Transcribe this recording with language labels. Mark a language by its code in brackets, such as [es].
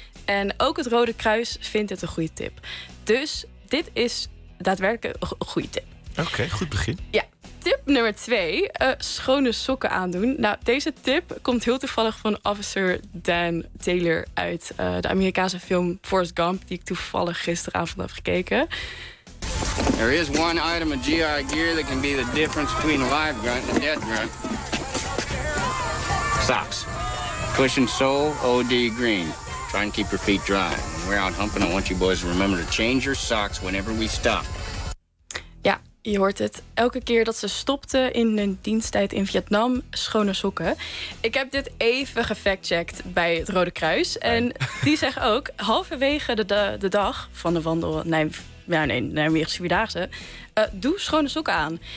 [nl] En ook het Rode Kruis vindt dit een goede tip. Dus dit is daadwerkelijk een goede tip. Oké, goed begin. Ja. Tip nummer 2, schone sokken aandoen. Nou, deze tip komt heel toevallig van officer Dan Taylor uit de Amerikaanse film Forrest Gump, die ik toevallig gisteravond heb gekeken. [en] There is one item of GI gear that can be the difference between a live grunt and a dead grunt. Socks. Cushion sole, OD green. Try and keep your feet dry. When we're out humping, I want you boys to remember to change your socks whenever we stop. [nl] Je hoort het elke keer dat ze stopte in hun diensttijd in Vietnam, schone sokken. Ik heb dit even gefactcheckt bij het Rode Kruis. Nee. En die zeggen ook, halverwege de dag van de wandel Nijmeegse Vierdaagse, doe schone sokken aan.